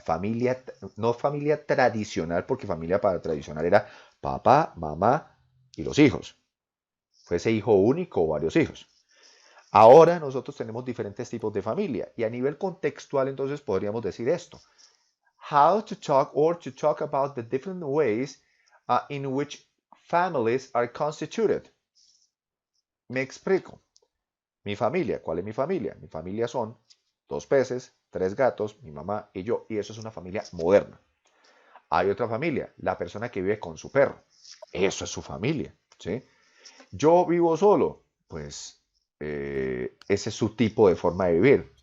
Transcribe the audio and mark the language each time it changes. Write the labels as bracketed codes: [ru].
[es] Familia, no familia tradicional, porque familia para tradicional era papá, mamá y los hijos. Fuese hijo único o varios hijos. Ahora nosotros tenemos diferentes tipos de familia y a nivel contextual entonces podríamos decir esto. [en] How to talk or to talk about the different ways in which families are constituted. [es] Me explico. Mi familia, ¿cuál es mi familia? Mi familia son 2 peces, 3 gatos, mi mamá y yo, y eso es una familia moderna. Hay otra familia, la persona que vive con su perro. Eso es su familia, ¿sí? Yo vivo solo, pues ese es su tipo de forma de vivir.